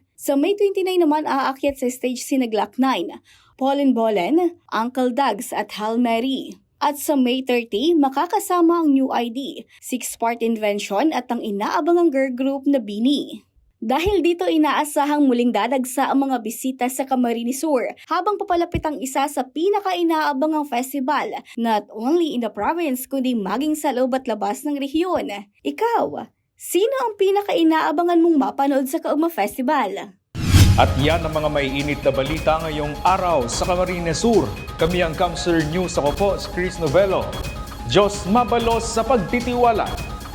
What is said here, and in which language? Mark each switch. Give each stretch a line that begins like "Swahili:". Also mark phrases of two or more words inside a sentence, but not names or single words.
Filipino: Sa May 29 naman aakyat sa stage sina Glock 9, Paulin Bolen, Uncle Dags at Hail Mary. At sa May 30, makakasama ang New ID, 6-part Invention at ang inaabangang girl group na Bini. Dahil dito inaasahang muling dadagsa ang mga bisita sa Camarines Sur habang papalapit ang isa sa pinaka-inaabangang festival,
English: not only in the province
Filipino: kundi maging sa loob at labas ng rehiyon. Ikaw, sino ang pinaka-inaabangan mong mapanood sa Kaugma Festival? At yan ang mga maiinit na balita ngayong araw sa Camarines Sur. Kami ang Kamsur News. Ako po si Chris Novello.
Bikol: Diyos mabalos
Filipino: sa pagtitiwala.